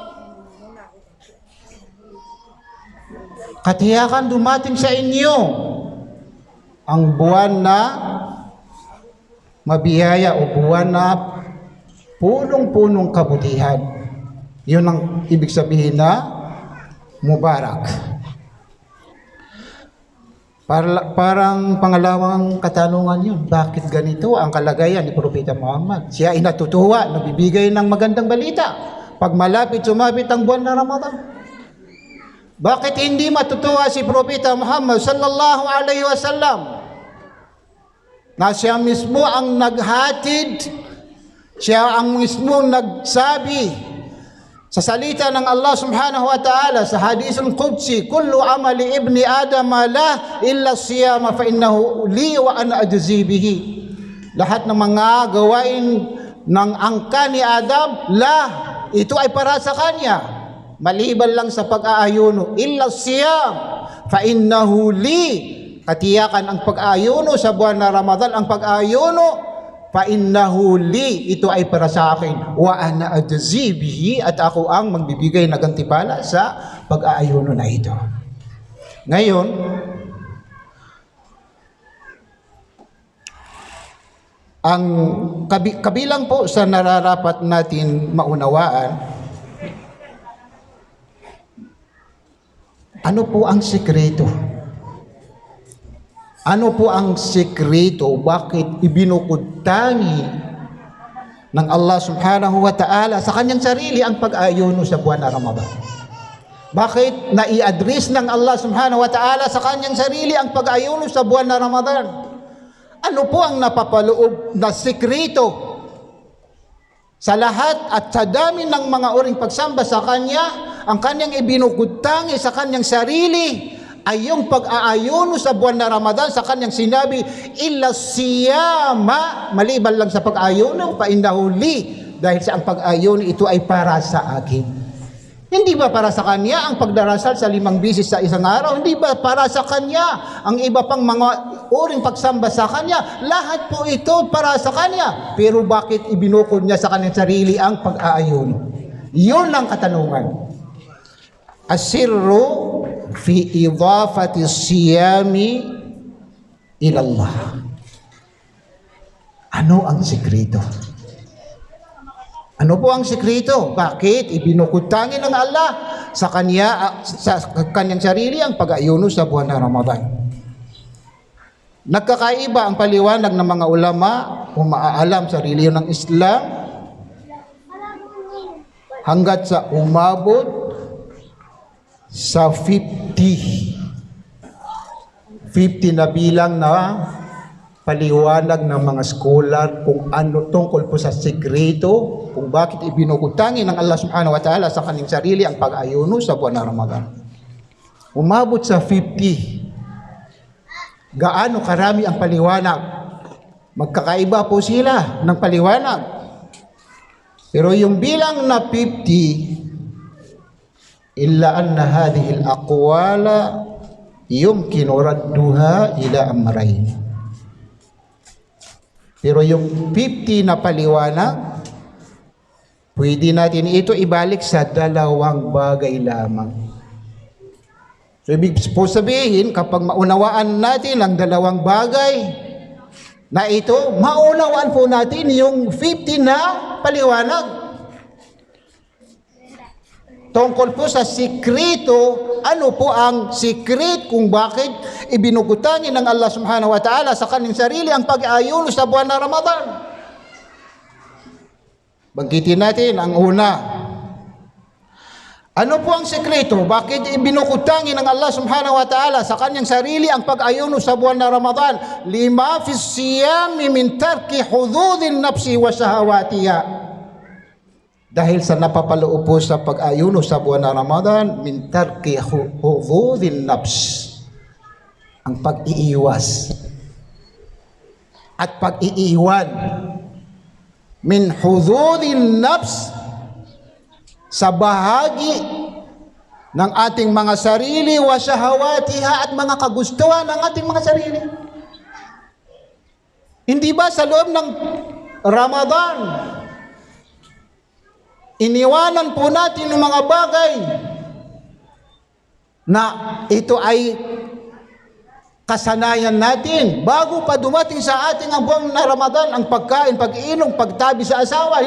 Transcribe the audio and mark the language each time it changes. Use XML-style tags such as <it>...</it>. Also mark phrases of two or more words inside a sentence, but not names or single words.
<tl>Katiyakan dumating sa inyo ang buwan na mabiyaya o buwan na punong-punong kabutihan. Yun ang ibig sabihin na mubarak. Parang pangalawang katanungan yun, bakit ganito ang kalagayan ni Propeta Muhammad? Siya ay natutuwa, nabibigay ng magandang balita pag sumapit ang buwan na Ramadan. Bakit hindi matutuwa si Propeta Muhammad</tl> <ar>صلى الله عليه وسلم</ar> <tl>na siya mismo ang naghatid, siya ang mismo nagsabi sa salita ng Allah</tl> <ar>سبحانه وتعالى</ar> <tl>sa</tl> <ar>الحديث القدسي, كل عمل ابن آدم له إلا الصيام فإنه لي وأنا أجزي به.</ar> <tl>Lahat ng mga gawain ng angka ni Adam, ito ay para sa kanya. Maliban lang sa pag-aayuno,</tl> <ar>إلا الصيام فإنه لي.</ar> <tl>Katiyakan ang pag-aayuno sa buwan na Ramadan, ang pag-aayuno</tl> <ar>فإنه لي,</ar> <tl>ito ay para sa akin.</tl> <ar>وأنا أجزي به,</ar> <tl>at ako ang magbibigay ng gantimpala sa pag-aayuno na ito. Ngayon, ang kabilang po sa nararapat natin maunawaan, ano po ang sikreto? Ano po ang sikreto? Bakit ibinukod-tangi ng Allah</tl> <ar>سبحانه وتعالى</ar> <tl>sa kanyang sarili ang pag-ayuno sa buwan na Ramadan? Bakit nai-address ng Allah</tl> <ar>سبحانه وتعالى</ar> <tl>sa kanyang sarili ang pag-ayuno sa buwan na Ramadan? Ano po ang napapaloob na sikreto sa lahat at sa dami ng mga uring pagsamba sa Kanya? Ang Kanyang ibinukod-tangi sa Kanyang sarili ay yung pag-aayuno sa buwan na Ramadan. Sa Kanyang sinabi,</tl> <ar>إلا الصيام,</ar> <tl>maliban lang sa pag-ayuno,</tl> <ar>فإنه لي,</ar> <tl>dahil sa ang pag-ayuno ito ay para sa akin. Hindi ba para sa Kanya ang pagdarasal sa 5 bisis sa isang araw? Hindi ba para sa Kanya ang iba pang mga uring pagsamba sa Kanya? Lahat po ito para sa Kanya. Pero bakit ibinukod niya sa Kanyang sarili ang pag-aayuno? Yun ang katanungan.</tl> <ar>السر في إضافة الصيام إلى الله.</ar> <tl>Ano ang sikreto? Ano po ang sikreto? Bakit ibinukod-tangi ng Allah sa kanyang sarili ang pag-ayuno sa buwan ng Ramadan? Nagkakaiba ang paliwanag ng mga ulama kung maaalam sa reliyon ng Islam hanggat sa umabot sa 50 na bilang na paliwanag ng mga scholar kung ano tungkol po sa sikreto, kung bakit ibinukod-tangi ng Allah</tl> <ar>سبحانه وتعالى</ar> <tl>sa kanyang sarili ang pag-ayuno sa buwan ng Ramadan. Umabot sa 50. Gaano karami ang paliwanag? Magkakaiba po sila ng paliwanag. Pero yung bilang na 50,</tl> <ar>إلا أن هذه الأقوال يمكن ردها إلى أمرين.</ar> <tl>Pero yung 50 na paliwanag, pwede natin ito ibalik sa 2 bagay lamang. So, ibig po sabihin, kapag maunawaan natin ang 2 bagay na ito, maunawaan po natin yung 50 na paliwanag. Tungkol po sa sikreto, ano po ang sikret kung bakit ibinukod-tangi ng Allah</tl> <ar>سبحانه وتعالى</ar> <tl>sa kanyang sarili ang pag-aayuno sa buwan ng Ramadan? Banggitin natin ang una. Ano po ang sikreto? Bakit ibinukod-tangi ng Allah</tl> <ar>سبحانه وتعالى</ar> <tl>sa kanyang sarili ang pag-ayuno sa buwan ng Ramadan?</tl> <ar>لما في الصيام من ترك حظوظ النفس وشهواتها.</ar> <tl>Dahil sa napapaloob po sa pag-ayuno sa buwan ng Ramadan,</tl> <ar>من ترك حظوظ النفس,</ar> <tl>ang pag-iiwas at pag-iiwan</tl> <ar>من حظوظ النفس,</ar> <tl>sa bahagi ng ating mga sarili,</tl> <ar>وشهواتها,</ar> <tl>at mga kagustuhan ng ating mga sarili. Hindi ba sa loob ng Ramadan, iniwanan po natin yung mga bagay na ito ay kasanayan natin bago pa dumating sa ating ang buwan na Ramadan, ang pagkain, pag-inom, pagtabi sa asawa?</tl>